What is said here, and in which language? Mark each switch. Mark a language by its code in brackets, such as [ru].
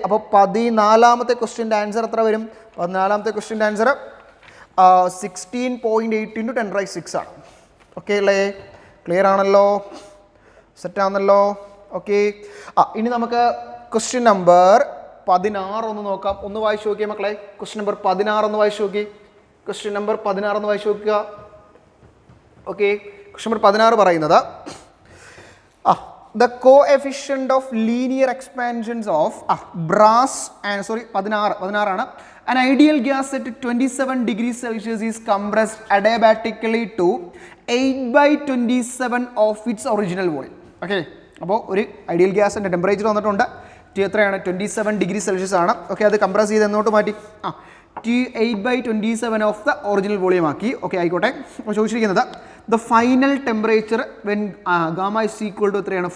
[ml] അപ്പോൾ 14ാമത്തെ ക്വസ്റ്റ്യൻ്റെ ആൻസർ എത്ര വരും? 14ാമത്തെ ക്വസ്റ്റ്യൻ്റെ ആൻസർ 16.8 ഇൻറ്റു 10⁻⁶ ആണ്. ഓക്കെ അല്ലേ. ക്ലിയർ ആണല്ലോ, സെറ്റാണല്ലോ. ഓക്കെ, ഇനി നമുക്ക് ക്വസ്റ്റ്യൻ നമ്പർ 16 ഒന്ന് നോക്കാം. ഒന്ന് വായിച്ചു നോക്കിയേ മക്കളെ. ക്വസ്റ്റ്യൻ നമ്പർ 16 ഒന്ന് വായിച്ചു നോക്കി. ക്വസ്റ്റ്യൻ നമ്പർ 16 ഒന്ന് വായിച്ചു നോക്കുക. [en] Okay, question number 16 പറയുന്നത് the coefficient of linear expansions of brass and 16 ആണ്. An ideal gas at 27 degrees Celsius is compressed adiabatically to 8/27 of its original volume. [ml] Okay, അപ്പോൾ ഒരു ഐഡിയൽ ഗ്യാസിൻ്റെ ടെമ്പറേച്ചർ വന്നിട്ടുണ്ട്. എത്രയാണ്? 27 ഡിഗ്രി സെൽഷ്യസ് ആണ്. ഓക്കെ, അത് compress ചെയ്ത് എന്നോട്ട് മാറ്റി [en] 8/27 of the original volume [ml] ആക്കി. ഓക്കെ, ആയിക്കോട്ടെ. അപ്പോൾ ചോദിച്ചിരിക്കുന്നത് [en] the final temperature when gamma is equal to [ml] എത്രയാണ്?